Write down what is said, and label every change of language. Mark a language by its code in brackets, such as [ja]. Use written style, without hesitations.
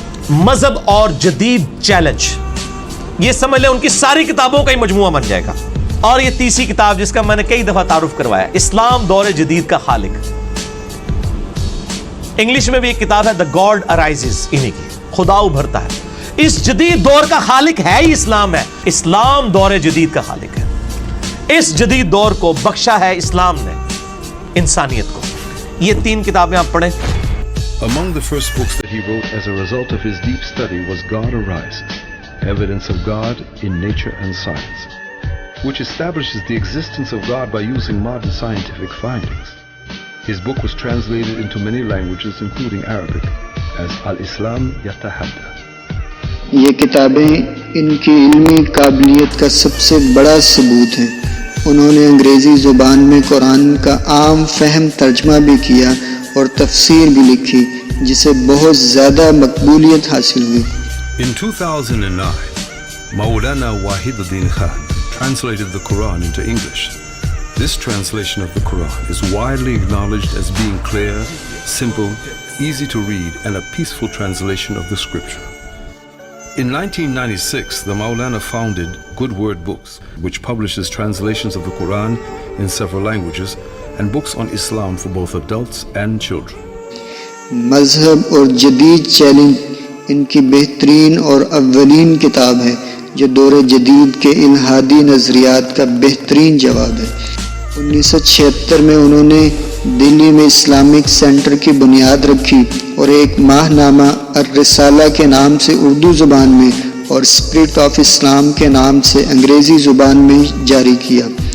[ur] مذہب اور جدید چیلنج، یہ سمجھ لیں ان کی ساری کتابوں کا ہی مجموعہ بن جائے گا۔ اور یہ تیسری کتاب جس کا میں نے کئی دفعہ تعارف کروایا، اسلام دور جدید کا خالق۔ انگلش میں بھی ایک کتاب ہے The God Arises، انہی کی، خدا ابھرتا ہے۔ اس جدید دور کا خالق ہے ہی اسلام ہے، اسلام دور جدید کا خالق ہے۔ اس جدید دور کو بخشا ہے اسلام نے انسانیت کو. یہ 3 کتابیں آپ پڑھیں. [en] Among the first books that he wrote as a result of his deep study was God Arises, Evidence of God in Nature and Science, which establishes the existence of God by using modern scientific findings. His book was translated into many languages, including Arabic, as Al-Islam Yatahadda. [ur] یہ کتابیں ان کی علمی قابلیت کا سب سے بڑا ثبوت ہیں. انہوں نے انگریزی زبان میں قرآن کا عام فہم ترجمہ بھی کیا اور تفسیر بھی لکھی جسے بہت زیادہ مقبولیت حاصل ہوئی. [en] In 2009, Maulana Wahiduddin Khan translated the Quran into English. This translation of the Quran is widely acknowledged as being clear, simple, easy to read, and a peaceful translation of the scripture. In 1996, the Maulana founded Good Word Books, which publishes translations of the Quran in several languages and books on Islam for both adults and children. [ur] مذہب اور جدید challenge ان کی بہترین اور اولین کتاب ہے جو دور جدید کے الہادی نظریات کا بہترین جواب ہے. 1976 میں انہوں نے دلی میں اسلامک سینٹر کی بنیاد رکھی اور ایک ماہ نامہ الرسالہ کے نام سے اردو زبان میں اور اسپرٹ آف اسلام کے نام سے انگریزی زبان میں جاری کیا.